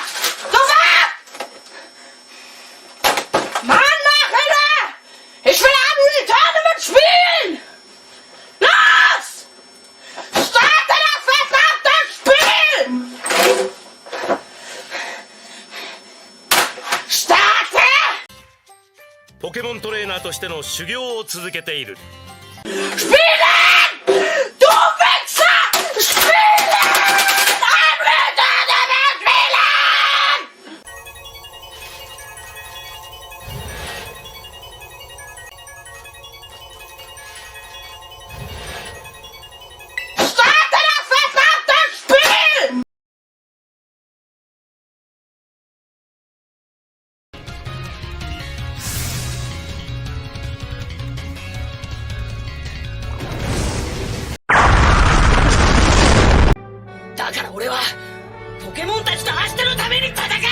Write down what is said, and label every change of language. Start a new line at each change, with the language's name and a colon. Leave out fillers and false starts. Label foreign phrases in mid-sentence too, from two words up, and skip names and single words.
German: Sofort! Mann, mach Hilfe! Ich will am Tournament spielen! Los! Starte das verdammte Spiel! Starte!
Japanese: ポケモントレーナーとしての修行を続けている。
German: Spielen! Du Wichser! Spielen! Ein Tournament spielen! Starte das verdammte Spiel!
Japanese: だから俺はポケモンたちと明日のために戦う。